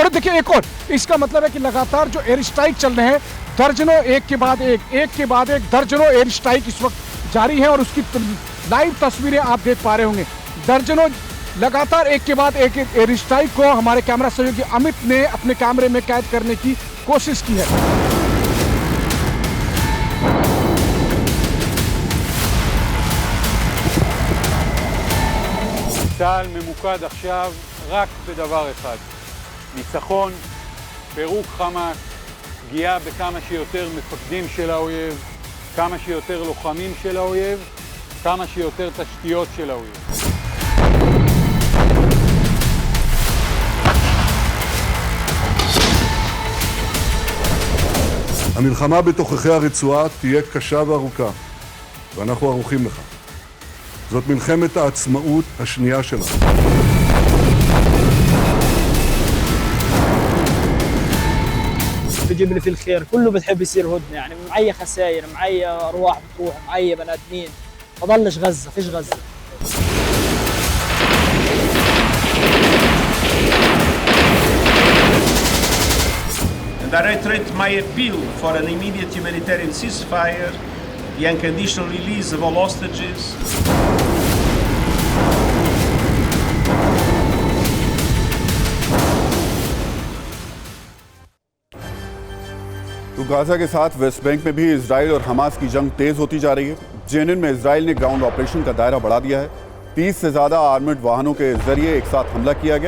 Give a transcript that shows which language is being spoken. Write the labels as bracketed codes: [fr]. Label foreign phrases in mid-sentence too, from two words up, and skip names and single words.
[hi] और देखिए एक और, इसका मतलब है कि लगातार जो [en] air strike [hi] चल रहे हैं, दर्जनों एक के बाद एक दर्जनों [en] air strike [hi] इस वक्त जारी है। और उसकी लाइव तस्वीरें आप देख पा रहे होंगे। दर्जनों लगातार एक के बाद एक [en] air strike [hi] को हमारे कैमरा सहयोगी अमित ने अपने कैमरे में कैद करने की कोशिश की है। [he] צה"ל ממוקד עכשיו רק בדבר אחד, ניצחון, פירוק חמאס, פגיעה בכמה שיותר מפקדים של האויב, כמה שיותר לוחמים של האויב, כמה שיותר תשתיות של האויב. המלחמה בתוככי הרצועה תהיה קשה וארוכה, ואנחנו ערוכים לכך. זאת מלחמת העצמאות השנייה שלנו. [ar] بجيب لي في الخير، كله بتحب يصير هدنه، يعني معي خسائر، معي ارواح بتروح، معي بني ادمين، بضلش غزه، فيش غزه. [en] And I reiterate my appeal for an immediate humanitarian ceasefire, the unconditional release of all hostages. [hi] तो गाजा के साथ वेस्ट बैंक में भी इजराइल और हमास की जंग तेज होती जा रही है। जेनिन में इजराइल ने [en] ground operation [hi] का दायरा बढ़ा दिया है। 30 से ज्यादा आर्मर्ड वाहनों के जरिए एक साथ हमला किया गया।